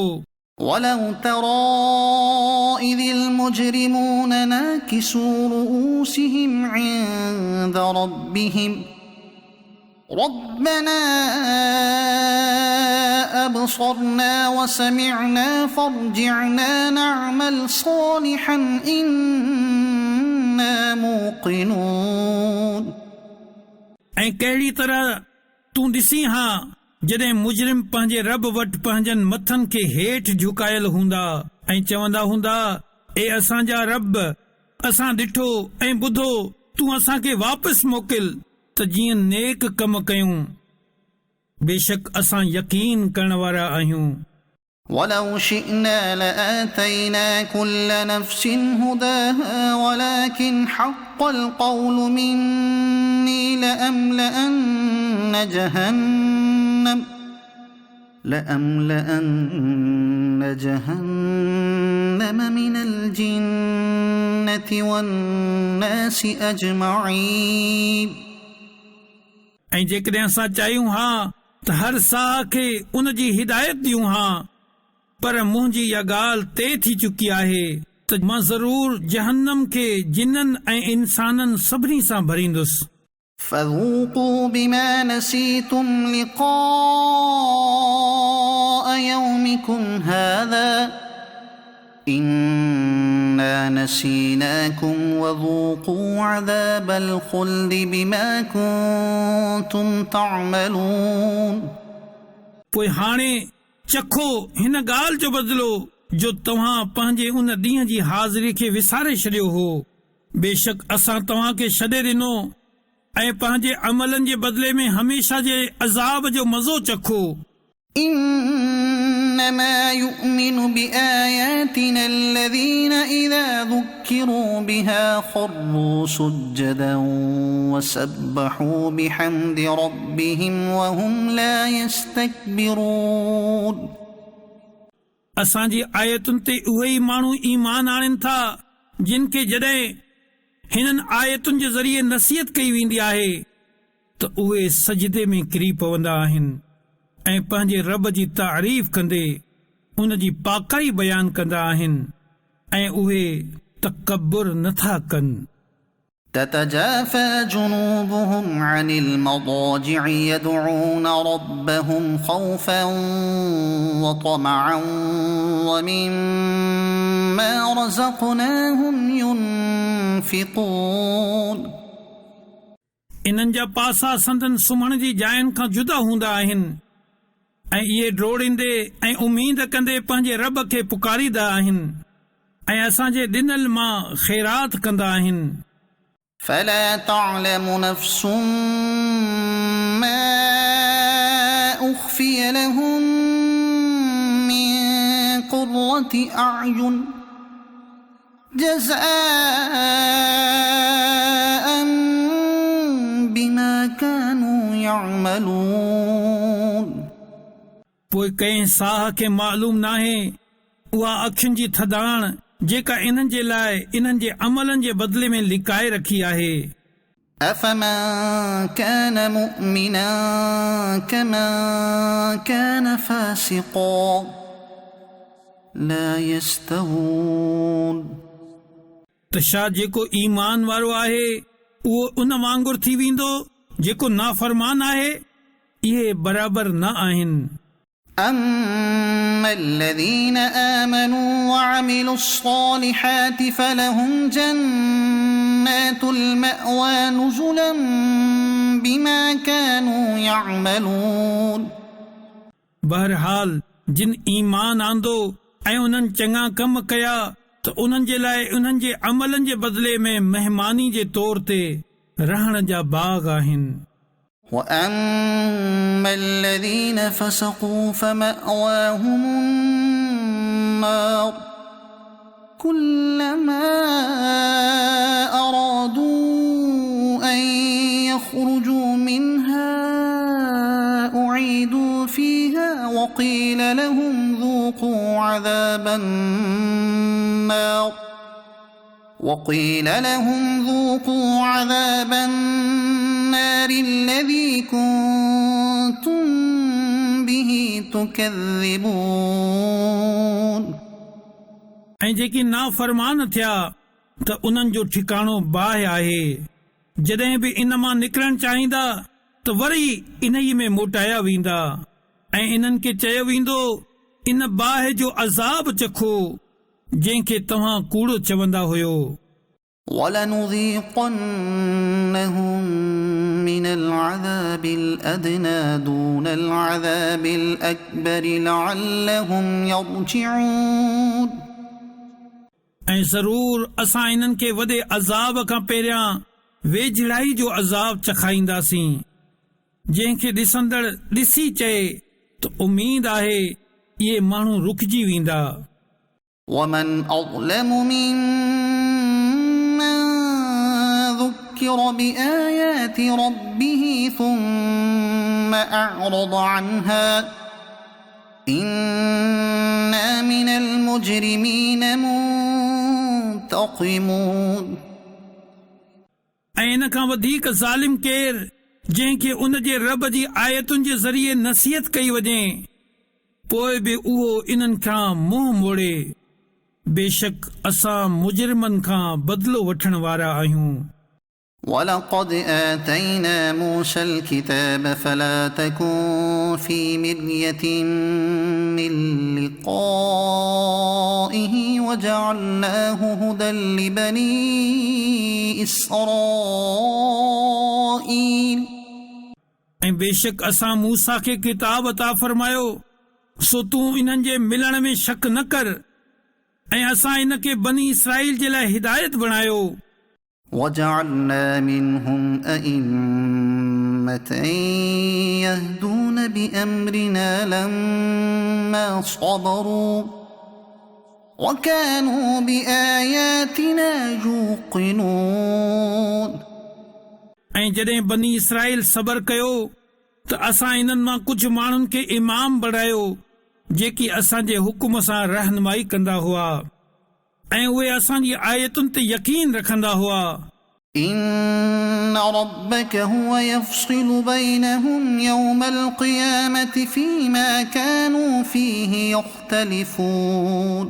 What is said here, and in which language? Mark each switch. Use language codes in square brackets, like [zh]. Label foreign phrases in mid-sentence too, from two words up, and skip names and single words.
[ar] ولو ترى إذ المجرمون ناكسوا رؤوسهم عند ربهم ربنا أبصرنا وسمعنا فارجعنا نعمل صالحا إنا موقنون [sd] ऐं कहिड़ी तरह तूं ॾिसी हा जॾहिं मुजरिम पंहिंजे रब वटि पंहिंजनि मथनि खे हेठि झुकायल हूंदा ऐं चवंदा हूंदा ए असांजा रब असां ॾिठो ऐं ॿुधो तूं असांखे वापसि मोकिल त जीअं नेक कम कयूं बेशक असां यकीन करण वारा आहियूं [ar] ولو شئنا لآتينا كل نفس هداها ولكن حق القول مني لأملأن جهنم من الجنة والناس أجمعين [sd] ऐं जेकॾहिं असां चाहियूं हा त हर साह खे उन जी हिदायत ॾियूं हा पर मुंहिंजी इहा ॻाल्हि तइ थी चुकी आहे त मां ज़रूर जहन्नम खे जिन्ननि ऐं इंसाननि सभिनी सां भरींदुसि [ar] فذوقوا بما نسيتم لقاء يومكم هذا إنا نسيناكم وذوقوا عذاب الخلد بما كنتم تعملون [sd] पोइ हाणे चखो हिन ॻाल्हि जो बदिलो जो तव्हां पंहिंजे उन ॾींहं जी हाज़िरी खे विसारे छॾियो हो बेशक असां तव्हां खे छॾे ॾिनो ऐं पंहिंजे अमलनि जे बदिले में हमेशा जे अज़ाब जो मज़ो चखो [ar] إنما يؤمن بآياتنا الذين إذا ذكروا بها خروا سجدا وسبحوا بحمد ربهم وهم لا يستكبرون [sd] असांजी आयतुनि ते उहे ई माण्हू ईमान आणनि था जिन खे जॾहिं हिननि आयतुनि जे ज़रिए नसीहत कई वेंदी आहे त उहे सजदे में किरी पवंदा आहिनि ऐं पंहिंजे रब जी तारीफ़ कंदे उन जी पाकाई बयानु कंदा आहिनि ऐं उहे तकब्बुर नथा कनि [ar] تتجافى جنوبهم عن المضاجع يدعون ربهم خوفا وطمعا ومما رزقناهم ينفقون [sd] इन्हनि जा पासा संदन सुम्हण जी जायुनि खां जुदा हूंदा आहिनि ऐं इहे डोड़ींदे ऐं उमीद कंदे पंहिंजे रब खे पुकारींदा आहिनि ऐं असांजे ॾिनल मां ख़ैरात कंदा आहिनि [ar] فلا تعلم نفس ما أخفي لهم من قرة أعين جزاء بما كانوا يعملون [sd] पोइ कंहिं साह खे मालूम नाहे उहा अखियुनि जी थधाण जेका इन्हनि जे लाइ इन्हनि जे अमलनि जे बदिले में लिकाए रखी आहे [ar] أفمن كان مؤمنا كمن كان فاسقا لا يستوون [sd] त छा जेको ईमान वारो आहे उहो उन वांगुरु थी वेंदो जेको नाफ़रमान आहे इहे बराबरि न आहिनि [ar] أما الذين آمنوا وعملوا الصالحات فلهم جنات المأوى نزلا بما كانوا يعملون [sd] बहरहाल जिन ईमान आंदो ऐं उन्हनि चङा कम कया त उन्हनि जे लाइ उन्हनि जे अमलनि जे बदिले में महिमानी जे तौर ते रहण जा बाग आहिनि [ar] وأما الذين فسقوا فمأواهم النار كلما أرادوا أن يخرجوا منها أعيدوا فيها وقيل لهم ذوقوا عذاب النار الذي كنتم به تكذبون [sd] ऐं जेकी नाफ़रमान थिया त उन्हनि जो ठिकाणो बाहि आहे। जॾहिं बि इन मां निकिरण चाहींदा त वरी इन ई में मोटाया वेंदा ऐं इन्हनि खे चयो वेंदो इन बाहि जो अज़ाब चखो जंहिंखे तव्हां कूड़ो चवंदा हुयो। [ar] وَلَنُذِيقَنَّهُم مِّنَ الْعَذَابِ الْأَدْنَىٰ دُونَ الْعَذَابِ الْأَكْبَرِ لَعَلَّهُمْ يَرْجِعُونَ [sd] ऐं ज़रूर असां इन्हनि खे वॾे अज़ाब खां पहिरियां वेझड़ाई जो अज़ाब चखाईंदासीं जंहिंखे ॾिसंदड़ ॾिसी चए त उमीद आहे इहे माण्हू रुकिजी वेंदा। [ar] وَمَنْ أَظْلَمُ مِمَّن ذُكِّرَ بِآيَاتِ رَبِّهِ ثُمَّ أَعْرَضَ عَنْهَا إِنَّا مِنَ الْمُجْرِمِينَ منتقمون [sd] ऐं इन खां वधीक ज़ालिम केरु जंहिंखे उन जे रब जी आयतुनि जे ज़रिए नसीहत कई वञे पोइ बि उहो इन्हनि खां मुंहुं मोड़े। बेशक असां मुजरिमनि खां बदिलो वठण वारा आहियूं। [ar] وَلَقَدْ آتَيْنَا مُوسَى الْكِتَابَ فَلَا تَكُن فِي مِرْيَةٍ مِّن لِّقَائِهِ وَجَعَلْنَاهُ هُدًى لِّبَنِي إِسْرَائِيلَ [sd] ऐं बेशक असां मूसा खे किताब अता फरमायो सो तूं इन्हनि जे मिलण में शक न कर ऐं असां इन खे बनी इसराईल जे लाइ हिदायत बणायो। [ar] وَجَعَلْنَا مِنْهُمْ أَئِمَّةً يَهْدُونَ بِأَمْرِنَا لَمَّا صَبَرُوا وَكَانُوا بِآيَاتِنَا يُوقِنُونَ [sd] ऐं जॾहिं बनी इसराईल सबर कयो त असां इन्हनि मां कुझु माण्हुनि खे इमाम बणायो जेकी असांजे हुकुम सां रहनुमाई कंदा हुआ ऐं उहे असांजी आयतुनि ते यकीन रखंदा हुआ। [ar] إِنَّ رَبَّكَ هُوَ يَفْصِلُ بَيْنَهُمْ يَوْمَ الْقِيَامَةِ فِيمَا كَانُوا فِيهِ يَخْتَلِفُونَ